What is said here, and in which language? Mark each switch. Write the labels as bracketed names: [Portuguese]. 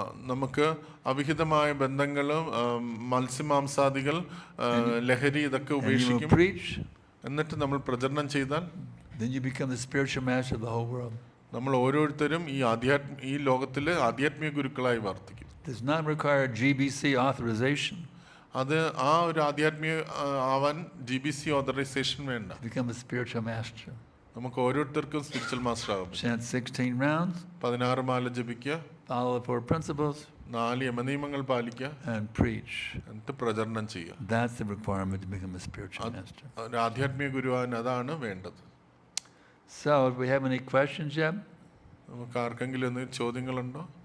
[Malayalam] നമുക്ക് അവിഹിതമായ ബന്ധങ്ങളും മത്സ്യമാംസാദികൾ, ലഹരി, ഇതൊക്കെ [English] and you will [Malayalam] ഉപേക്ഷിക്കും. [English] preach, [Malayalam] എന്നിട്ട് നമ്മൾ പ്രചരണം ചെയ്താൽ [English] then you become the spiritual master of the whole world. [Malayalam] നമ്മൾ ഓരോരുത്തരും ഈ ലോകത്തിലെ ആധ്യാത്മിക ഗുരുക്കളായി വർത്തിക്കും. [English] Does not require GBC authorization. [Malayalam] അത് ആ ഒരു ആധ്യാത്മിക ആവാൻ GBC ഓതറൈസേഷൻ വേണ്ട. [English] Become a spiritual master. [Malayalam] നമുക്ക് ഓരോരുത്തർക്കും സ്പിരിച്വൽ മാസ്റ്റർ ആകാം. [English] Chant 16 rounds, [Malayalam] 16 മാല ജപിക്കുക, [English] follow the 4 principles, [Malayalam] 4 യമനിയമങ്ങൾ പാലിക്കുക, [English] and preach. [Malayalam] എന്നിട്ട് പ്രചരണം ചെയ്യുക. [English] That's the requirement to become a spiritual master. [Malayalam] ഒരു ആധ്യാത്മിക ഗുരുവാൻ അതാണ് വേണ്ടത്. [English] So, if we have any questions yet? [Malayalam] നമുക്ക് ആർക്കെങ്കിലും എന്തെങ്കിലും ചോദ്യങ്ങളുണ്ടോ?